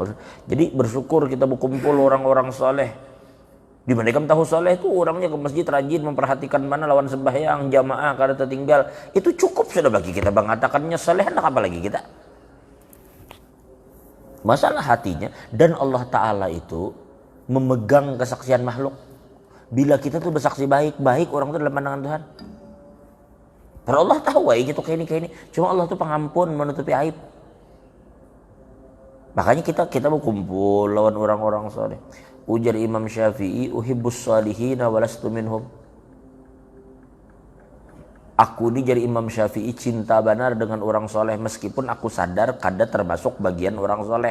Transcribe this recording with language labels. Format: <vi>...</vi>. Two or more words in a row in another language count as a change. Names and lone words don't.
<bjn>Jadi bersyukur kita berkumpul orang-orang soleh. Di mana kamu tahu soleh itu orangnya ke masjid rajin, memperhatikan mana lawan sembahyang, jamaah kada tertinggal. Itu cukup sudah bagi kita mengatakannya soleh, hendak apa lagi kita? Masalah hatinya. Dan Allah Ta'ala itu memegang kesaksian makhluk. Bila kita tuh bersaksi baik-baik, orang itu dalam pandangan Tuhan. Karena Allah tahu gitu kayak ini. Cuma Allah tuh pengampun, menutupi aib. Makanya kita berkumpul lawan orang-orang soleh. Ujar Imam Syafi'i,</bjn> <ar>أحب الصالحين ولست منهم.</ar> <bjn>Aku ini jadi Imam Syafi'i cinta benar dengan orang soleh meskipun aku sadar kada termasuk bagian orang soleh.</bjn>